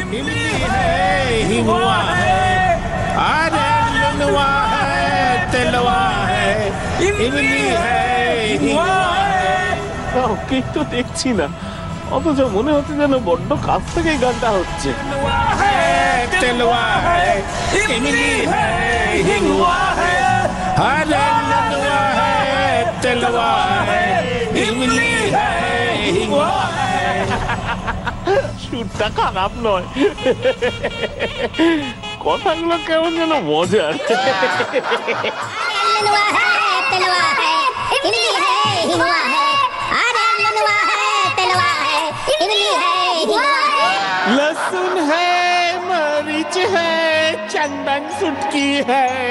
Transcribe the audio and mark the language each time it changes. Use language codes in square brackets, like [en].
[bho] इमली है हिंगवा है अरे लुनवा है तेलवा है इमली है हिंगवा है। [bn] ওকে তো দেখছি না, অথচ মনে হচ্ছে যেন বড্ড কাছ থেকে গানটা হচ্ছে। [bho] तेलवा है इमली है हिंगवा है अरे लुनवा है तेलवा है इमली है हिंगवा है। [bn] সুরটা খারাপ নয়, কথাগুলো কেমন যেন মজার। [bho] लनुआ है तलवा है इमली है हिंगवा है अरे लनुआ है तलवा है इमली है हिंगवा है। लहसुन है, मरीच है, चंदन सुटकी है।